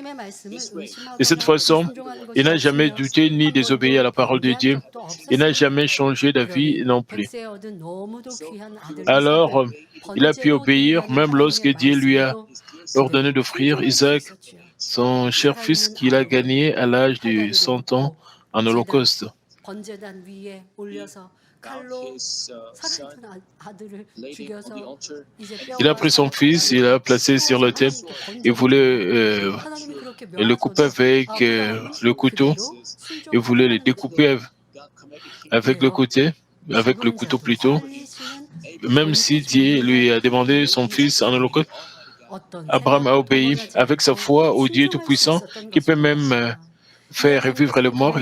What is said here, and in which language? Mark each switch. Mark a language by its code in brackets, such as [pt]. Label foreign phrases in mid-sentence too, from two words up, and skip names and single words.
[fr] De cette façon, il n'a jamais douté ni désobéi à la parole de Dieu. Il n'a jamais changé d'avis non plus. Alors, il a pu obéir même lorsque Dieu lui a ordonné d'offrir Isaac, son cher fils qu'il a gagné à l'âge de 100 ans en holocauste. [ko] 번제단 위에 올려서 칼로 사랑하는 아들을 죽여서 이제 [fr] Il a pris son fils, il l'a placé sur le thème. Il voulait le couper avec le couteau. Il voulait le découper avec le couteau plutôt. Même si Dieu lui a demandé son fils en holocauste, Abraham a obéi avec sa foi au Dieu Tout-Puissant qui peut même faire revivre les morts.